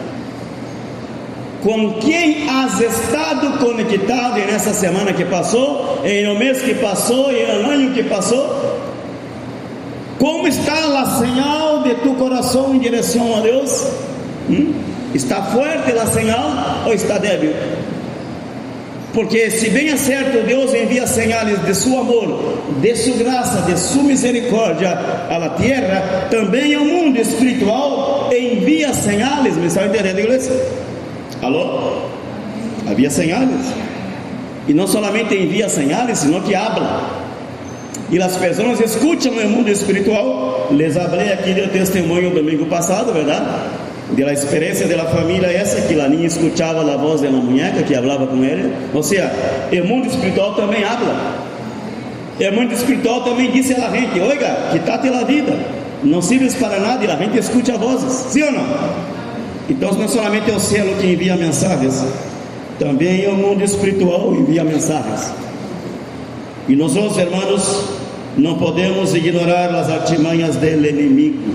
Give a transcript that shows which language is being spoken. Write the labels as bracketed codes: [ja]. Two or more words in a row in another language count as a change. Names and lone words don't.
[pt] Com quem [es] has estado [pt] conectado nessa semana que passou, em no mês que passou, e no ano que passou? Como está a [es] señal de tu [pt] coração em direção a Deus? Está forte a señal ou está débil? Porque se bem é certo, Deus envia [es] señales de su amor, de su [pt] graça, [es] de su misericórdia a la tierra, [pt] também o mundo espiritual envia señales. ¿Me está entendendo, igreja? Alô? Havia señales. E não solamente envia señales, [es] sino que habla. [pt] E as pessoas escutam no mundo espiritual. [es] Les hablé [pt] aqui do testemunho domingo passado, verdade? [es] De la [pt] experiência da família essa, que a niña escutava a voz da muñeca que falava com ele. Ou seja, o mundo espiritual também habla. O mundo espiritual também diz [es] a la gente: oiga, quítate la vida, [pt] não [es] sirves para nada. [pt] E a gente escuta vozes, sim ou não? Então não somente é o céu que envia mensagens, também o mundo espiritual envia mensagens. E nós, irmãos, não podemos ignorar as artimanhas do inimigo.